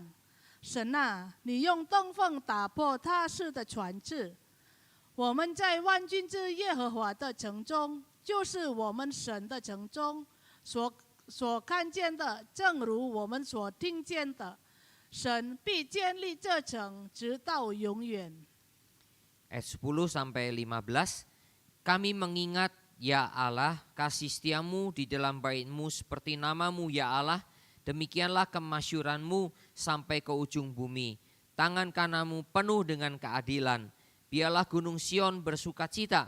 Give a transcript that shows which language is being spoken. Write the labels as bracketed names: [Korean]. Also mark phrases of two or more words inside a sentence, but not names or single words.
[Chinese] 神啊，你用东风打破他式的船只。我们在万军之耶和华的城中，就是我们神的城中所看见的，正如我们所听见的，神必建立这城直到永远。 [Indonesian] Ayat 10 sampai 15. Kami mengingat ya Allah kasih setiamu di dalam bait-Mu seperti namamu ya Allah. Demikianlah kemasyuranmu sampai ke ujung bumi. Tangan kananmu penuh dengan keadilan. Biarlah gunung Sion bersukacita.